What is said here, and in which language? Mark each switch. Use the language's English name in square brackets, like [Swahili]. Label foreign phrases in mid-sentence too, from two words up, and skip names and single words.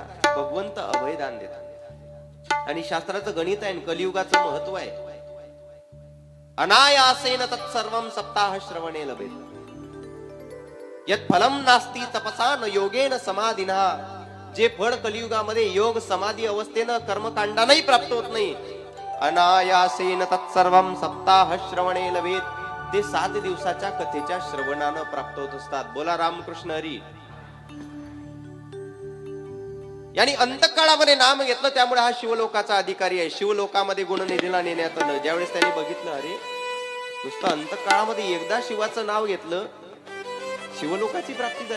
[Marathi] भगवंत अभयदान देतात. आणि शास्त्राचं गणित आहे, कलियुगाचं महत्व आहे. [Sanskrit] अनायासेन तत्सर्वं सप्ताह श्रवणे लभेत यत् फलम नास्ति तपसा न योगेन समाधिना. [Marathi] जे फळ कलियुगामध्ये योग समाधी अवस्थेनं कर्मकांडानही प्राप्त होत नाही, [Sanskrit] अनायासेन तत्सर्वं सप्ताह श्रवणे लभेत, [Marathi] ते 7 दिवसाच्या कथेच्या श्रवणानं प्राप्त होत असतात. बोला रामकृष्ण हरी. यांनी अंतकाळामध्ये नाम घेतलं, त्यामुळे हा शिवलोकाचा अधिकारी आहे. शिवलोकामध्ये गुणनिधीला नेण्यात आलं. ज्यावेळेस त्यांनी बघितलं, अरे नुसतं अंतकाळामध्ये एकदा शिवाचं नाव घेतलं शिवलोकाची प्राप्ती झाली.